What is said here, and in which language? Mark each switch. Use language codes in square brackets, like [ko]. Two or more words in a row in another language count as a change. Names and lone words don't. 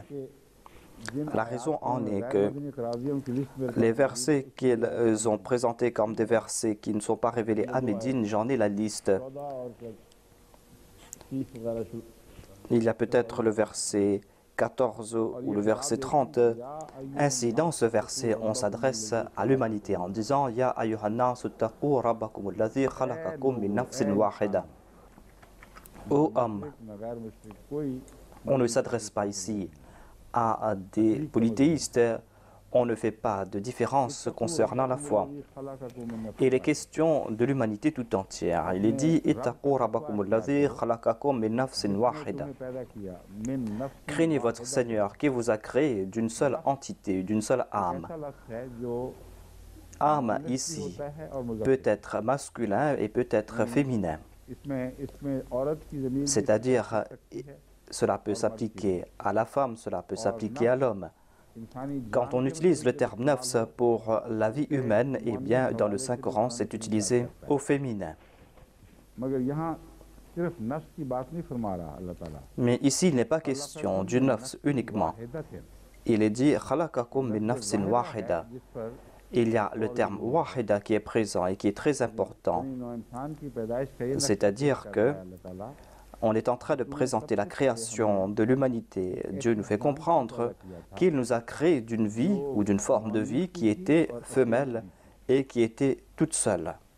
[fr] La raison en est que les versets qu'ils ont présentés comme des versets qui ne sont pas révélés à Médine, j'en ai la liste. Il y a peut-être le verset 14 ou le verset 30. Ainsi, dans ce verset, on s'adresse à l'humanité en disant [ar] يا أيها الناس اتقوا ربكم الذي خلقكم من نفس واحدة. [fr] Ô homme, on ne s'adresse pas ici à des polythéistes, on ne fait pas de différence concernant la foi. Il est question de l'humanité tout entière. Il est dit [ar] اتقوا ربكم الذي خلقكم من نفس واحدة. [fr] Craignez votre Seigneur qui vous a créé d'une seule entité, d'une seule âme. Âme ici peut être masculin et peut être féminin. C'est-à-dire, cela peut s'appliquer à la femme, cela peut s'appliquer à l'homme. Quand on utilise le terme nafs pour la vie humaine, eh bien, dans le Saint-Coran, c'est utilisé au féminin. Mais ici, il n'est pas question du nafs uniquement. Il est dit « [ar] خلقكم من نفس واحدة ». [fr] Il y a le terme « wahida » qui est présent et qui est très important. C'est-à-dire que on est en train de présenter la création de l'humanité. Dieu nous fait comprendre qu'il nous a créé d'une vie ou d'une forme de vie qui était femelle et qui était toute seule.